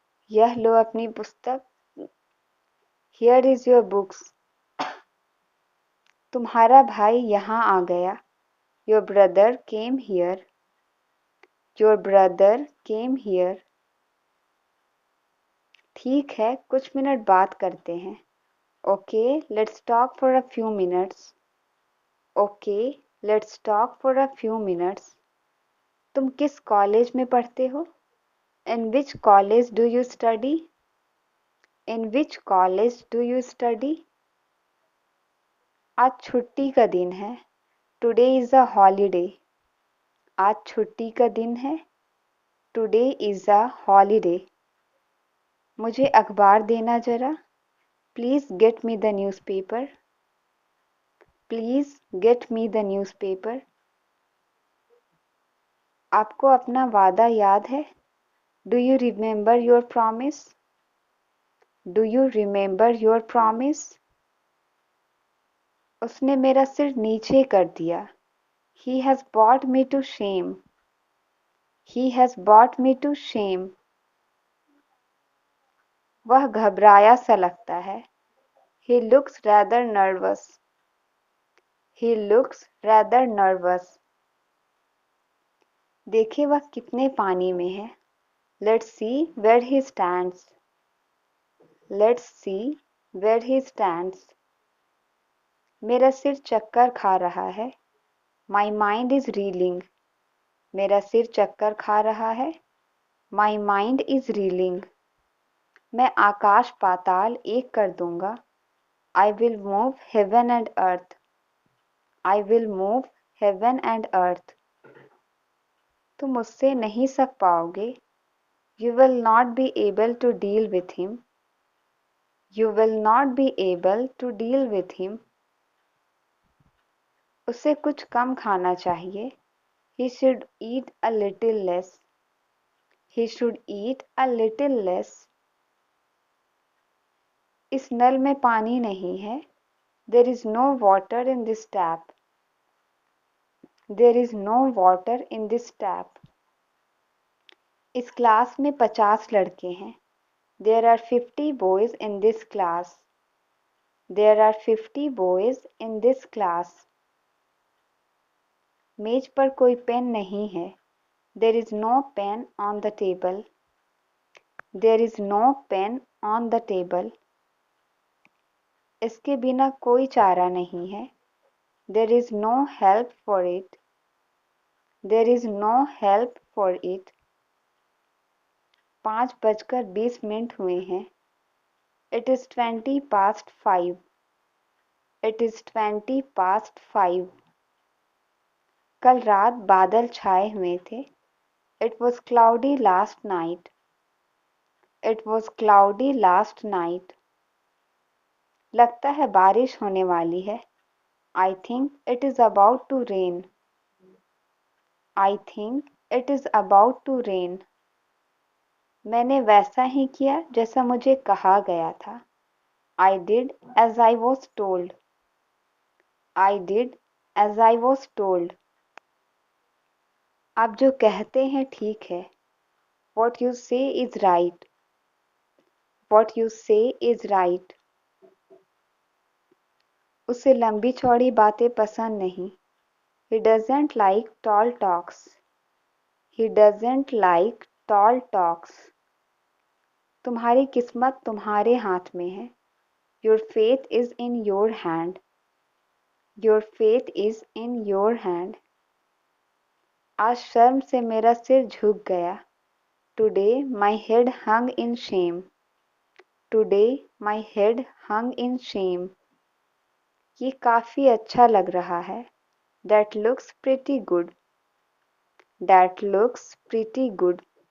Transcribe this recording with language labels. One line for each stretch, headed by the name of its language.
Hindi: यह लो अपनी पुस्तक।
English: Here is your books.
Hindi: तुम्हारा भाई यहाँ आ गया।
English: Your brother came here. Your brother came here.
Hindi: ठीक है, कुछ मिनट बात करते हैं।
English: Okay, let's talk for a few minutes. Okay, let's talk for a few minutes.
Hindi: तुम किस कॉलेज में पढ़ते हो?
English: In which college do you study? In which college do you study?
Hindi: आज छुट्टी का दिन है।
English: Today is a holiday.
Hindi: आज छुट्टी का दिन है।
English: Today is a holiday.
Hindi: मुझे अखबार देना जरा।
English: Please get me the newspaper. Please get me the newspaper.
Hindi: आपको अपना वादा याद है?
English: Do you remember your promise? Do you remember your promise?
Hindi: उसने मेरा सिर नीचे कर दिया।
English: He has brought me to shame. He has brought me to shame.
Hindi: वह घबराया सा लगता है।
English: He looks rather nervous. He looks rather nervous.
Hindi: देखिए वह कितने पानी में है।
English: Let's see where he stands. Let's see where he stands.
Hindi: मेरा सिर चक्कर खा रहा है।
English: My mind is reeling.
Hindi: मेरा सिर चक्कर खा रहा है।
English: My mind is reeling.
Hindi: मैं आकाश पाताल एक कर दूंगा।
English: I will move heaven and earth. I will move heaven and earth.
Hindi: तुम उससे नहीं सक पाओगे।
English: You will not be able to deal with him. You will not be able to deal with him.
Hindi: उसे कुछ कम खाना चाहिए।
English: He should eat a little less. He should eat a little less.
Hindi: इस नल में पानी नहीं है।
English: There is no water in this tap. There is no water in this tap.
Hindi: इस क्लास में 50 लड़के हैं।
English: There are 50 boys in this class. There are 50 boys in this class.
Hindi: मेज पर कोई पेन नहीं है।
English: There is no pen on the table. There is no pen on the table.
Hindi: इसके बिना कोई चारा नहीं है।
English: There is no help for it. There is no help for it.
Hindi: 5:20 हुए हैं।
English: It is 20 past 5. It is 20 past 5.
Hindi: कल रात बादल छाए हुए थे।
English: It was cloudy last night. It was cloudy last night.
Hindi: लगता है बारिश होने वाली है।
English: I think it is about to rain. I think it is about to rain.
Hindi: मैंने वैसा ही किया जैसा मुझे कहा गया था।
English: I did as I was told. I did as I was told.
Hindi: आप जो कहते हैं ठीक है।
English: What you say is right. What you say is right.
Hindi: उसे लंबी चौड़ी बातें पसंद नहीं।
English: He doesn't like tall talks. He doesn't like tall talks.
Hindi: तुम्हारी किस्मत तुम्हारे हाथ में है।
English: Your fate is in your hand. Your fate is in your hand.
Hindi: आज शर्म से मेरा सिर झुक गया।
English: Today my head hung in shame. Today my head hung in shame.
Hindi: ये काफी अच्छा लग रहा है.
English: That looks pretty good. That looks pretty good.